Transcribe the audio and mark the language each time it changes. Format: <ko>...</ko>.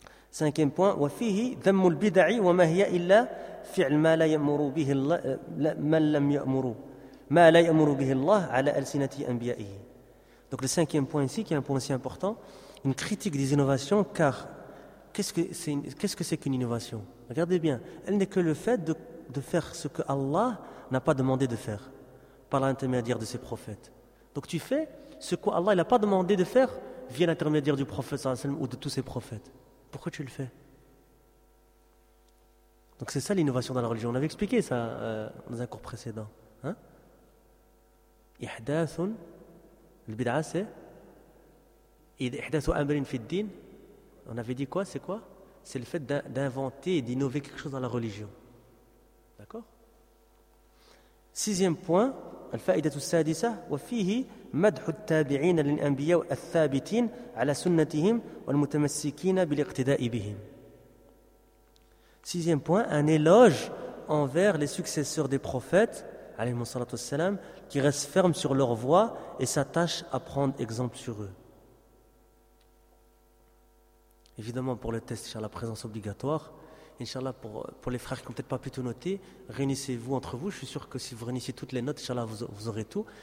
<fr>Cinquième point,</fr> <ar>وفيه ذم البدع وما هي إلا فعل ما لا يأمر به الله من لم يأمر ما لا يأمر به الله على ألسنة أنبيائه.</ar> <fr>Donc le cinquième point ici, qui est un point si important, une critique des innovations, car qu'est-ce que c'est qu'une innovation? Regardez bien, elle n'est que le fait de faire ce que Allah n'a pas demandé de faire par l'intermédiaire de ses prophètes. Donc tu fais ce que Allah n'a pas demandé de faire via l'intermédiaire du prophète sallallahu alayhi wa sallam ou de tous ses prophètes. Pourquoi tu le fais? Donc c'est ça l'innovation dans la religion. On avait expliqué ça dans un cours précédent. Ihdathun, le bid'a c'est Ihdathu amrin fi din. On avait dit quoi? C'est quoi? C'est le fait d'inventer et d'innover quelque chose dans la religion. D'accord? Sixième point,</fr> <ar>الفائده السادسه وفيه مدح التابعين للانبياء الثابتين على سنتهم والمتمسكين بالاقتداء بهم.</ar> <fr>Sixième point, un éloge envers les successeurs des prophètes</fr> <ar>عليهم الصلاه والسلام</ar> <fr>qui restent fermes sur leur voie et s'attachent à prendre exemple sur eux. Évidemment, pour le test, sur la présence obligatoire. Inch'Allah, pour les frères qui n'ont peut-être pas pu tout noter, réunissez-vous entre vous. Je suis sûr que si vous réunissez toutes les notes, Inch'Allah, vous aurez tout.</fr>